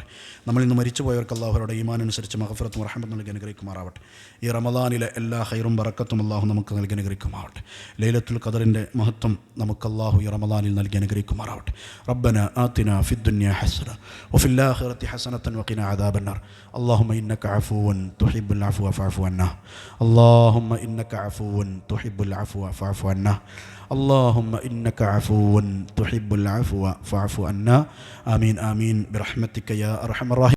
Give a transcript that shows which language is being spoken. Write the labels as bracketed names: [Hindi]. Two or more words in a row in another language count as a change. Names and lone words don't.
[Malayalam] നമ്മളിൽ നിന്ന് മരിച്ചുപോയവർക്ക് അള്ളാഹുരുടെ ഈമാൻ അനുസരിച്ച് മഗ്ഫിറത്തും റഹ്മത്തും നൽകി അനുഗ്രഹിക്കുമാറാവട്ടെ. ഈ റമദാനിലെ എല്ലാ ഖൈറും ബറക്കത്തും അള്ളാഹു നമുക്ക് നൽകി അനുഗ്രഹിക്കുമാറാവട്ടെ. ലൈലത്തുൽ ഖദറിൻ്റെ മഹത്വം നമുക്ക് അള്ളാഹു ഈ റമദാനിൽ നൽകി അനുഗ്രഹിക്കുമാറാവട്ടെ. [Arabic] ربنا آتنا في الدنيا حسنة وفي الآخرة حسنة وقنا عذاب النار. اللهم إنك عفو تحب العفو فاعف عنا. اللهم إنك عفو تحب العفو فاعف عنا. اللهم إنك عفو تحب العفو فاعف عنا. آمين آمين برحمتك يا أرحم الراحمين.